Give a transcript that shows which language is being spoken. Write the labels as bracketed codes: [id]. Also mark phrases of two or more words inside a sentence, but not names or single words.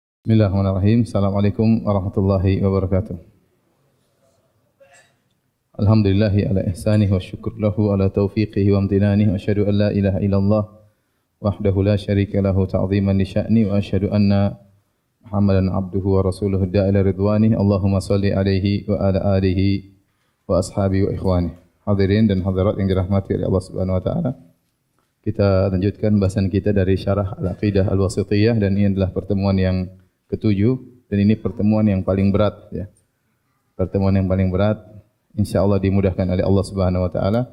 [ar] بسم الله الرحمن الرحيم السلام عليكم ورحمة الله وبركاته. الحمد لله على إحسانه وشكر له على توفيقه وامتنانه وأشهد أن لا إله إلا الله وحده لا شريك له تعظيما لشأن وأشهد أن محمدا عبده ورسوله الداعي إلى رضوانه. اللهم صل عليه وعلى آله وأصحاب وإخوان. [id] Hadirin dan hadirat yang dirahmati oleh Allah [ar] سبحانه وتعالى. [id] Kita lanjutkan bahasan kita dari syarah Al-Aqidah Al-Wasithiyah dan ini adalah pertemuan yang ketujuh dan ini pertemuan yang paling berat ya. Pertemuan yang paling berat insyaallah dimudahkan oleh Allah [ar] سبحانه وتعالى.